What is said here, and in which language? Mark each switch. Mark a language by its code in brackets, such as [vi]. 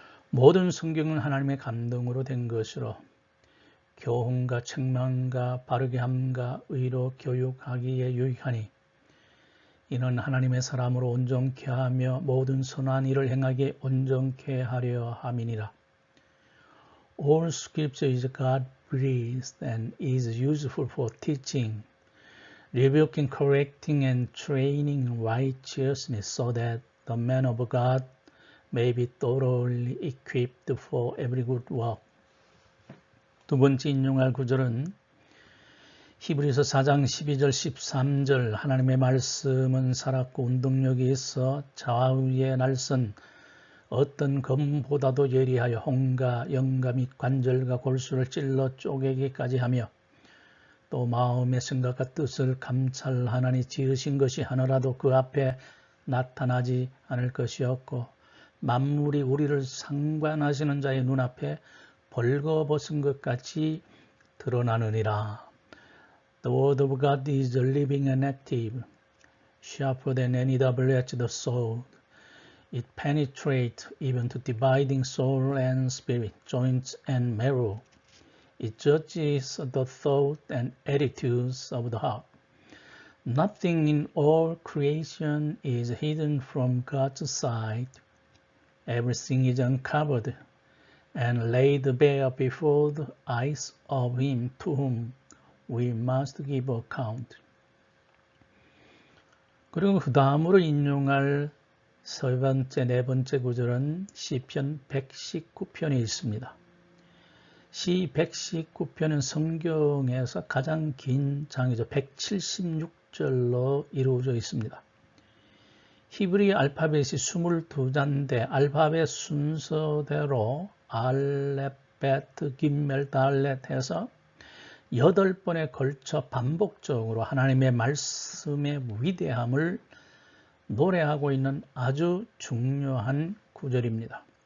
[ko] 모든 성경은 하나님의 감동으로 된 것으로 교훈과 책망과 바르게 함과 의로 교육하기에 유익하니 이는 하나님의 사람으로 온전케 하며 모든 선한 일을 행하기에 온전케 하려 함이니라. [en] All scripture is God-breathed and is useful for teaching, rebuking, correcting, and training in righteousness, so that the man of God may be thoroughly equipped for every good work. [ko] 두 번째 인용할 구절은 히브리서 4장 12절 13절 하나님의 말씀은 살았고 운동력이 있어 좌우의 날선 어떤 검보다도 예리하여 홍과 영과 및 관절과 골수를 찔러 쪼개기까지 하며 또 마음의 생각과 뜻을 감찰하나니 지으신 것이 하나라도 그 앞에 나타나지 않을 것이 없고 만물이 우리를 상관하시는 자의 눈앞에 벌거벗은 것 같이 드러나느니라. [en] The word of God is living and active, sharper than any double-edged sword. It penetrates even to dividing soul and spirit, joints and marrow. It judges the thoughts and attitudes of the heart. Nothing in all creation is hidden from God's sight. Everything is uncovered and laid bare before the eyes of Him to whom we must give account. [ko] 그리고 그 다음으로 인용할 네 번째 구절은 시편 119편이 있습니다. 시 119편은 성경에서 가장 긴 장이죠. 176절로 이루어져 있습니다. 히브리 알파벳이 22자인데 알파벳 순서대로 알렙, 베트, 김멜, 달렛 해서 8번에 걸쳐 반복적으로 하나님의 말씀의 위대함을 노래하고 있는 아주 중요한 구절입니다.